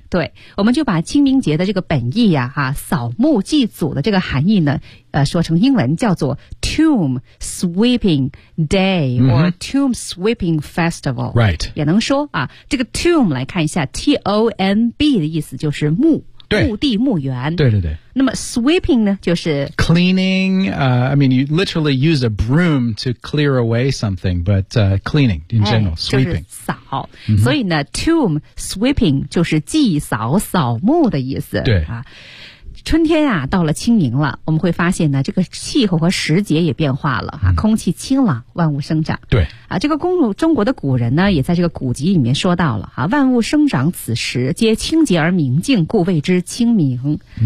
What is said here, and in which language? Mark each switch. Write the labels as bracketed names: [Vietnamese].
[Chinese] 对，我们就把清明节的这个本意啊，扫墓祭祖的这个含义呢，说成英文叫做 tomb sweeping day、or tomb sweeping festival、 [English] right. [Chinese] 也能说啊，这个 tomb我们来看一下 T-O-M-B 的意思就是墓，对，墓地墓园，对对对。那么 sweeping 呢就是 [English] cleaning、I mean you literally use a broom to clear away something but、cleaning in general、sweeping [Chinese] 就是扫、所以呢 tomb sweeping 就是祭扫扫墓的意思，对、春天啊到了清明了，我们会发现呢这个气候和时节也变化了啊、空气清朗，万物生长。对。啊，这个中国的古人呢也在这个古籍里面说到了啊，万物生长此时皆清洁而明净，故谓之清明。